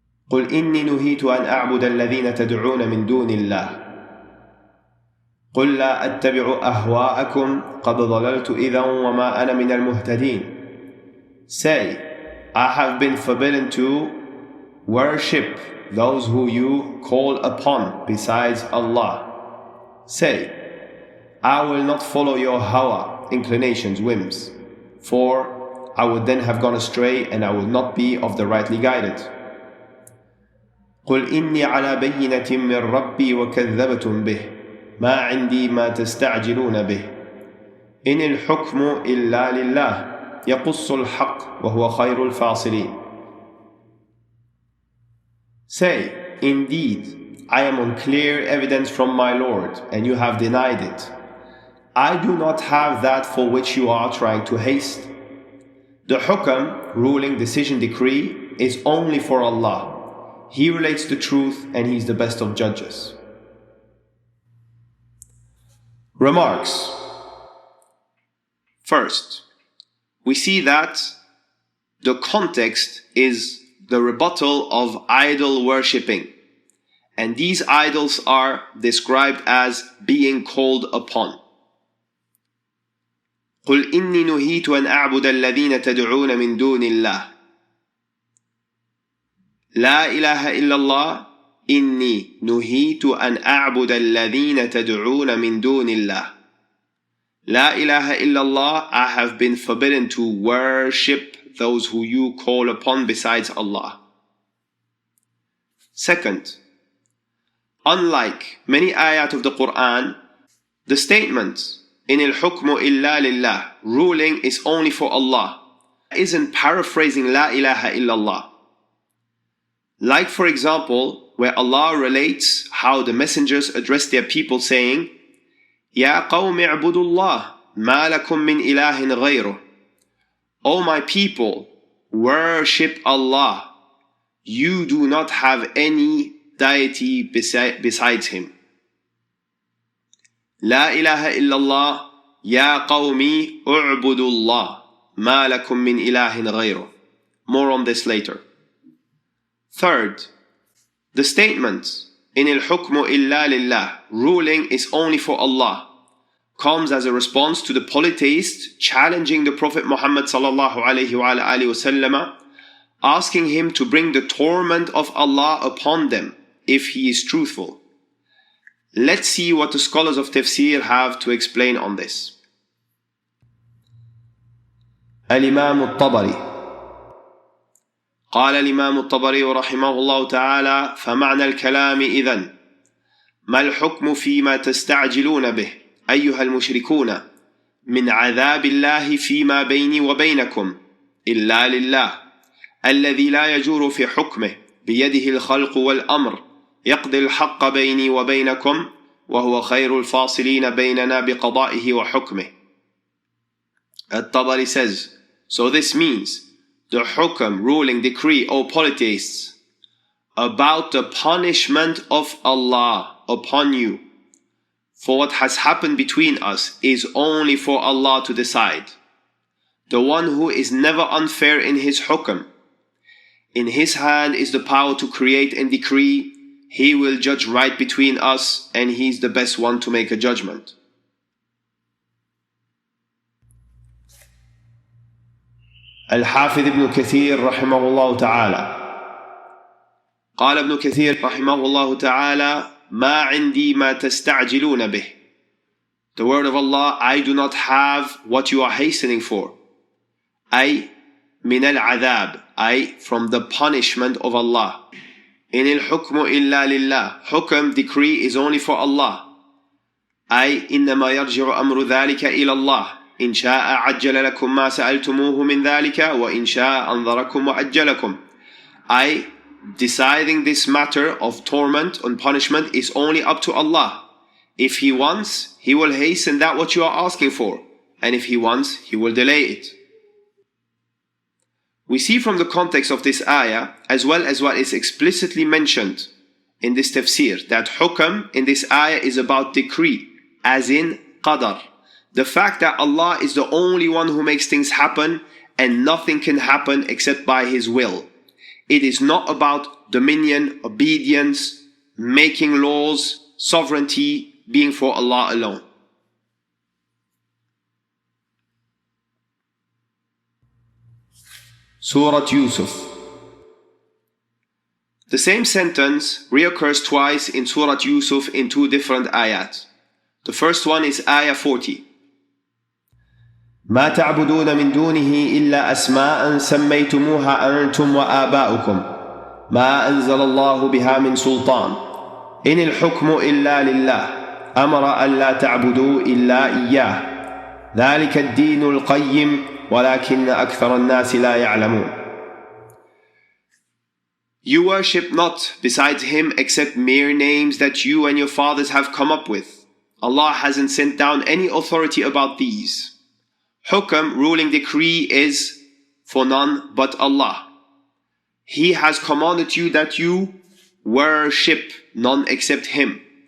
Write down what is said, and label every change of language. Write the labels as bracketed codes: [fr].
[ar] قل إني نهيت أن أعبد الذين تدعون من دون الله قل لا أتبع أهواءكم قد ضللت إذا وما أنا من المهتدين. [en] Say, I have been forbidden to worship those who you call upon besides Allah. Say, I will not follow your hawa, inclinations, whims, for I would then have gone astray and I will not be of the rightly guided. [ar] قل إني على بينة من ربي وكذبتم به ما عندي ما تستعجلون به إن الحكم إلا لله يقص الحق وهو خير الفاصلين. [en] Say, indeed, I am on clear evidence from my Lord, and you have denied it. I do not have that for which you are trying to haste. The hukam, ruling, decision, decree, is only for Allah. He relates the truth, and He is the best of judges. Remarks. First, we see that the context is the rebuttal of idol worshipping, and these idols are described as being called upon. [ar] قل إني نهيت أن أعبد الذين تدعون من دون الله. لا إله إلا الله إني نهيت أن أعبد الذين تدعون من دون الله. La ilaha illallah, [en] I have been forbidden to worship those who you call upon besides Allah. Second, unlike many ayat of the Quran, the statement in [ar] al-hukmu illa lillah, [en] ruling is only for Allah, isn't paraphrasing [ar] La ilaha illallah. [en] Like for example, where Allah relates how the messengers address their people saying, [ar] يا قوم اعبدوا الله ما لكم من إله غيره. [en] O my people, worship Allah. You do not have any deity besides Him. [ar] لا إله إلا الله يا قومي اعبدوا الله ما لكم من إله غيره. [en] More on this later. Third, the statement in [ar] al-hukmu illa lillah, [en] ruling is only for Allah, comes as a response to the polytheists challenging the Prophet Muhammad [ar] sallallahu alaihi wasallam, [en] asking him to bring the torment of Allah upon them if he is truthful. Let's see what the scholars of tafseer have to explain on this. [ar] الإمام الطبري قال الإمام الطبري رحمه الله تعالى: فمعنى الكلام إذن ما الحكم فيما تستعجلون به أيها المشركون من عذاب الله فيما بيني وبينكم إلا لله الذي لا يجور في حكمه بيده الخلق والأمر يقضي الحق بيني وبينكم وهو خير الفاصلين بيننا بقضائه وحكمه. [en] At-Tabari says, so this means the hukm, ruling, decree, O polytheists, about the punishment of Allah upon you for what has happened between us is only for Allah to decide. The one who is never unfair in his hukm. In his hand is the power to create and decree. He will judge right between us, and he is the best one to make a judgment. [ar] الحافظ ابن كثير رحمه الله تعالى قال ابن كثير رحمه الله تعالى ما عندي ما تستعجلون به. [en] The word of Allah, I do not have what you are hastening for. [ar] أي من العذاب, أي [en] from the punishment of Allah. [ar] إن الحكم إلا لله, [en] hukm, decree is only for Allah. [ar] أي إنما يرجع أمر ذلك إلى الله. إن شاء عجل لكم ما سألتموه من ذلك وإن شاء أنظركم وأجلكم. [en] I, deciding this matter of torment and punishment is only up to Allah. If He wants, He will hasten that what you are asking for, and if He wants, He will delay it. We see from the context of this ayah, as well as what is explicitly mentioned in this tafseer, that hukm in this ayah is about decree, as in qadar. The fact that Allah is the only one who makes things happen and nothing can happen except by His will. It is not about dominion, obedience, making laws, sovereignty being for Allah alone. Surah Yusuf. The same sentence reoccurs twice in Surah Yusuf in two different ayat. The first one is ayah 40. [ar] ما تعبدون من دونه إلا أسماء سميتموها أنتم وآباؤكم ما أنزل الله بها من سلطان إن الحكم إلا لله أمر ألا تعبدوا إلا إياه ذلك الدين القيم ولكن أكثر الناس لا يعلمون. [en] You worship not besides Him except mere names that you and your fathers have come up with. Allah hasn't sent down any authority about these. Hukm, ruling decree, is for none but Allah. He has commanded you that you worship none except Him.